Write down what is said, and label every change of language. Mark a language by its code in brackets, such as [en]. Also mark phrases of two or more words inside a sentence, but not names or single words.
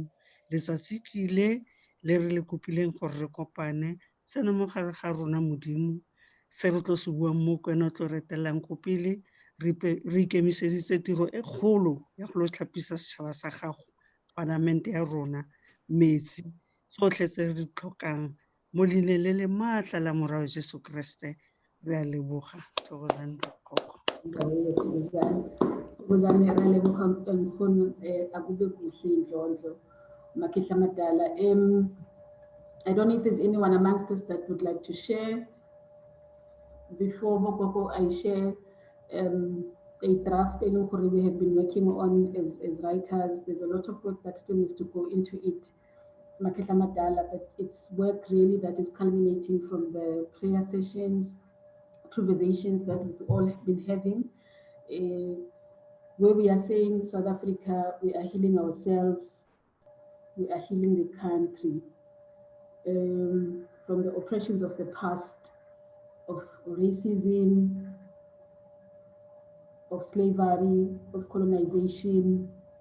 [tn] Letsatsi ke ile le re le kopileng gore re kopane tsena mo gare ga rona Modimo, se re tlo se buang mo kwena o tlo retelang ko pele, re ikemiseditse tiro e kgolo ya go lo tlhapisa setšhaba sa gago, palamente ya rona, metsi, tsotlhe tse re di tlhokang mo leineng le le maatla la morao Jesu Kriste. Re a leboga. [zu] Thokozani bogogo. Thokozani, [tn] re a leboga nkgono, [zu] akube kuhle Ndlondlo, Makehla Madala. [en] I don't know if there's anyone amongst us that would like to share before Bokoko I share a draft we have been working on as writers. There's a lot of work that still needs to go into it, Makehla Madala, but it's work really that is culminating from the prayer sessions, conversations that we've all been having, where we are saying South Africa, we are healing ourselves, we are healing the country from the oppressions of the past, of racism, of slavery, of colonization.